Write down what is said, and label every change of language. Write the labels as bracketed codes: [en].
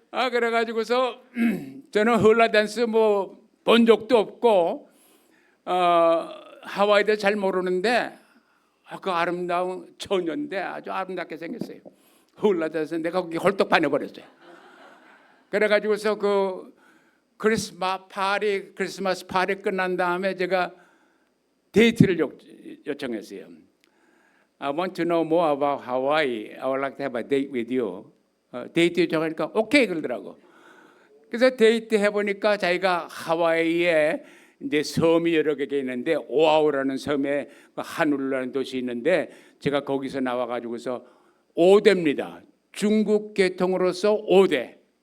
[ko] 그래가지고서 저는 훌라 댄스 뭐 본 적도 없고 하와이도 잘 모르는데 그 아름다운 처녀인데 아주 아름답게 생겼어요. 훌라 댄스 내가 거기 홀떡 반해버렸어요. 그래가지고서 그 크리스마스 파티 끝난 다음에 제가 데이트를 요청했어요. [en] I want to know more about Hawaii. I would like to have a date with you. [ko] 데이트 요청하니까 오케이 그러더라고. 그래서 데이트 해보니까 자기가 하와이에 이제 섬이 여러 개가 있는데 오아우라는 섬에 하누루라는 도시 있는데, 제가 거기서 나와가지고서 5대입니다. 중국 계통으로서 5대.